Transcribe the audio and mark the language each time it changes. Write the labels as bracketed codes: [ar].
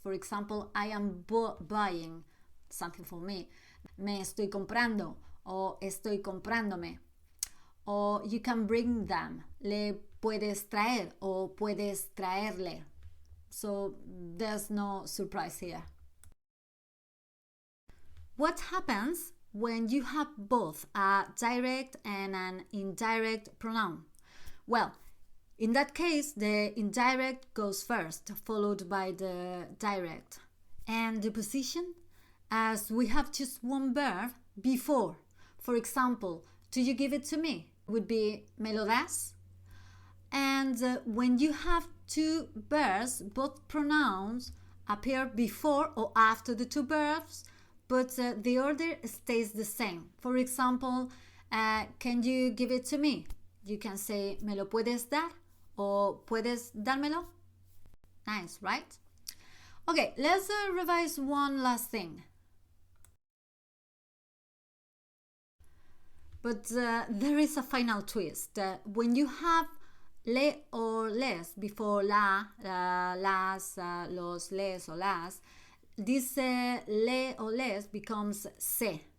[en] For example, I am buying something for me. [es] Me estoy comprando o estoy comprándome. [en] Or you can bring them. [es] Le puedes traer o puedes traerle. [en] So there's no surprise here. What happens when you have both a direct and an indirect pronoun? Well, in that case, the indirect goes first, followed by the direct. And the position? As we have just one verb before. For example, do you give it to me? Would be [es] me lo das? [en] And when you have two verbs, both pronouns appear before or after the two verbs, but the order stays the same. For example, can you give it to me? You can say, [es] ¿me lo puedes dar? O ¿puedes dármelo? [en] Nice, right? Okay, let's revise one last thing. But there is a final twist. When you have le or les before la, las, los, les or las, this le or les becomes se.